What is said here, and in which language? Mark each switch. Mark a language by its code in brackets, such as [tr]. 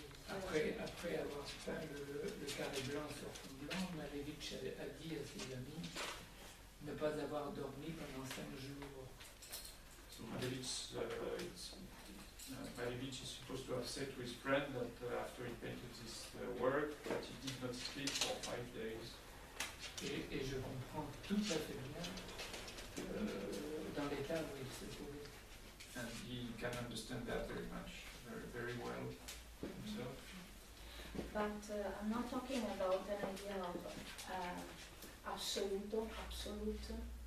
[fr] Après avoir peint le carré blanc sur fond blanc, Malevich a dit à ses amis ne pas avoir dormi pendant 5 jours. [en] So Malevich is supposed to have said to his friend that after he painted this work, that he did not sleep for 5 days. [fr] Et je comprends tout à fait bien dans l'état où il se trouvait. [en] And he can understand that very much, very well himself. But I'm not talking about an idea of absolute.